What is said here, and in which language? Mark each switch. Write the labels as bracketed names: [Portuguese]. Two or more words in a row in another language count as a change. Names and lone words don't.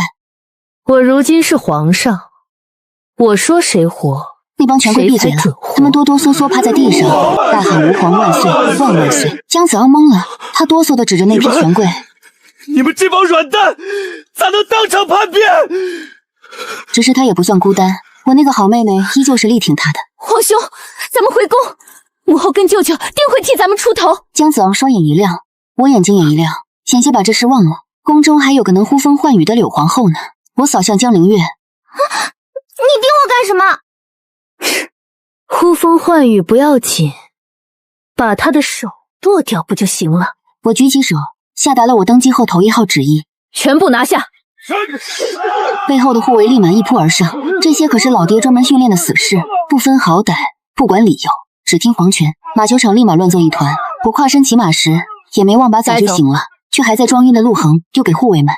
[Chinese] 我如今是皇上，我說誰活，那幫權貴閉嘴了，他們哆哆嗦嗦趴在地上，大喊吾皇萬歲，萬萬歲。江子昂懵了，他哆嗦地指着那批權貴，你們這幫軟蛋，咋能當場叛變？只是他也不算孤單，我那個好妹妹依舊是力挺他的。皇兄，咱們回宮，母後跟舅舅定會替咱們出頭。江子昂雙眼一亮，我眼睛也一亮，險些把這事忘了。宮中還有個能呼風喚雨的柳皇後呢。我掃向江凌月，你盯我幹什麼？呼風喚雨不要緊，把他的手剁掉不就行了？我舉起手，下達了我登基後頭1號旨意，全部拿下。背後的護衛立馬一撲而上，這些可是老爹專門訓練的死士，不分好歹，不管理由，只聽皇權。馬球場立馬亂作一團。我跨身騎馬時，也沒忘把早就醒了，卻還在裝暈的陸恆丟給護衛們。